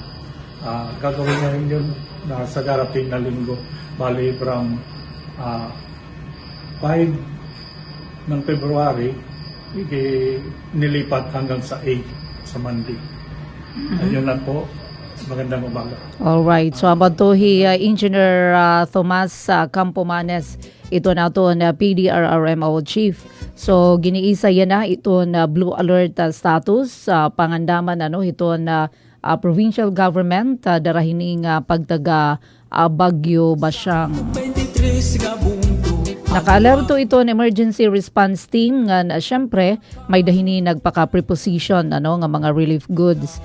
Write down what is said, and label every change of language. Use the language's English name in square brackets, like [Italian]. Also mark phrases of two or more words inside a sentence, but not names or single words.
[Filipino] Gagawin na rin yun sa darating na linggo, bali from 5 ng February, nilipat hanggang sa 8 sa Monday. Ayun lang po. Magandang umaga. [English] Alright, so [Waray] abatuhi Engineer Thomas Campomanes, ito na ito na PDRRMO Chief. So giniisa yan na ito na [English] blue alert status, [Waray] pangandaman ito na provincial government, darahining pagtaga Bagyo Basyang. Naka-alerto ito ng [English] emergency response team [Waray] nga syempre may dahini nagpaka-preposition nga mga [English] relief goods.